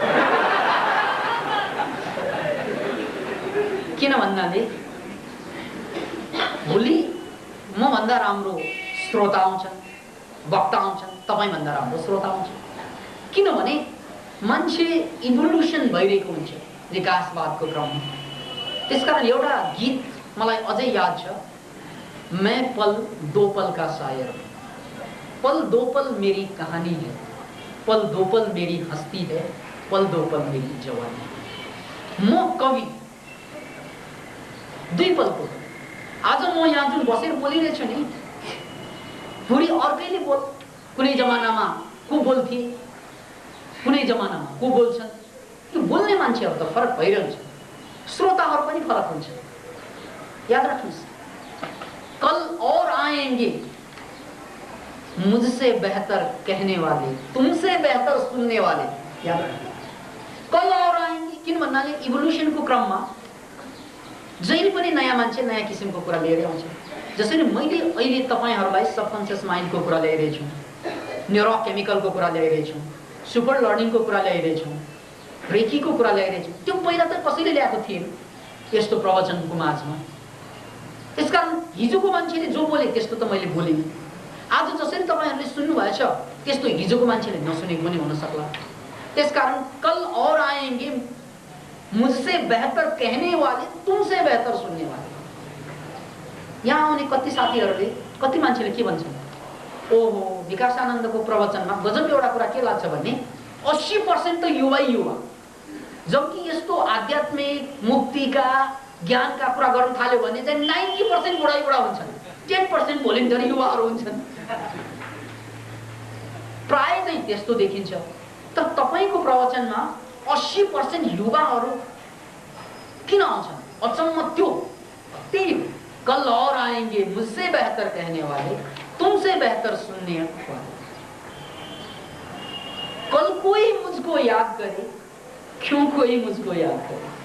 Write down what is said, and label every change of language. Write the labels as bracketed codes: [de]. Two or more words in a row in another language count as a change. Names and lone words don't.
[ne] किन भन्नाले भोलि म भन्दा राम्रो श्रोता आउँछन्, वक्ता आउँछन्, तपाईँ भन्दा राम्रो श्रोता आउँछन्। किनभने मान्छे इभोल्युसन भइरहेको हुन्छ विकासवादको क्रममा। त्यसकारण एउटा गीत मलाई अझै याद छ, [hi] मैं पल दो पल का शायर हूं, पल दो पल मेरी कहानी है, पल दो पल मेरी हस्ती है, पल दो पल मेरी जवानी। [ne] म कवि दुई पलको। आज म यहाँ जुन बसेर बोलिरहेछु नि, भोलि अर्कैले बोल। कुनै जमानामा को बोल्थे, कुनै जमानामा को बोल्छन्, त्यो बोल्ने मान्छेहरू त फरक भइरहन्छ, श्रोताहरू पनि फरक हुन्छ। याद राख्नुहोस्, [hi] कल और आएंगे मुझसे बेहतर कहने वाले, तुमसे बेहतर सुनने वाले। [ne] याद राख्नुहोस्, [hi] कल और आएंगे। [ne] किन भन्नाले इभोल्युसनको क्रममा जहिले पनि नयाँ मान्छे नयाँ किसिमको कुरा लिएर आउँछ। जसरी मैले अहिले तपाईहरुलाई [en] subconscious mindको [ne] कुरा ल्याइरहेको छु, न्यूरोकेमिकलको कुरा ल्याइरहेको छु, [en] super learningको [ne] कुरा ल्याइरहेको छु, रेकीको कुरा ल्याइरहेको छु, त्यो पहिला त कसैले ल्याएको थिएन यस्तो प्रवचनको माझमा। त्यसकारण हिजोको मान्छेले जो बोले त्यस्तो त मैले बोलेँ। आज जसरी तपाईहरुले सुन्नु भएछ त्यस्तो हिजोको मान्छेले नसुनेको पनि हुन सक्ला। त्यसकारण [hi] कल और आएंगे मुझसे बेहतर कहने वाले, तुमसे बेहतर सुनने वाले। [ne] यहाँ आउने कति साथीहरूले, कति मान्छेले के भन्छन्, ओहो विकासानन्दको प्रवचनमा गजब एउटा कुरा के लाग्छ भने 80% त युवै युवा, जबकि यस्तो आध्यात्मिक मुक्तिका ज्ञानका कुरा गर्न थाल्यो भने चाहिँ 90% बुढाइ बुढा हुन्छन्, 10% भोलिन्टियर युवाहरू हुन्छन्। प्राय चाहिँ त्यस्तो देखिन्छ। तर तपाईको प्रवचनमा 80% युवाहरू किन आउँछन्? अचम्म त्यो त्यही, [hi] कल और आएंगे मुझसे बेहतर कहने वाले, तुमसे बेहतर सुनने वाले। कल कोई मुझको याद करे, क्यों कोई मुझको याद करे।